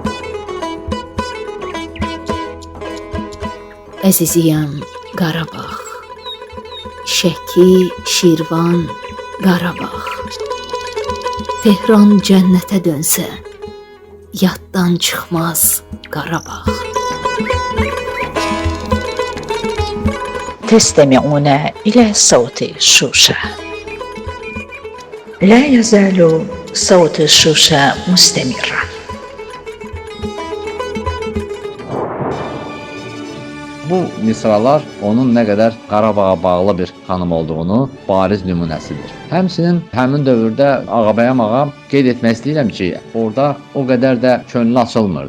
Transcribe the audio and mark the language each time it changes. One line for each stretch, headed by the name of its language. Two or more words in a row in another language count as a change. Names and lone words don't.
Azerbaijani: Əziziyəm Qarabağ, Şəki, Şirvan, Qarabağ. Tehran cənnətə dönsə, yaddan çıxmaz Qarabağ.
Arabic: تستمعون إلى صوت شوشة. لا يزال صوت شوشة مستمرا.
Azerbaijani: Bu misralar onun nə qədər Qarabağa bağlı bir xanım olduğunu bariz nümunəsidir. Həmçinin həmin dövrdə Ağabəyəm ağa qeyd etmək istəyirəm ki, orada o qədər də könlü açılmırdı.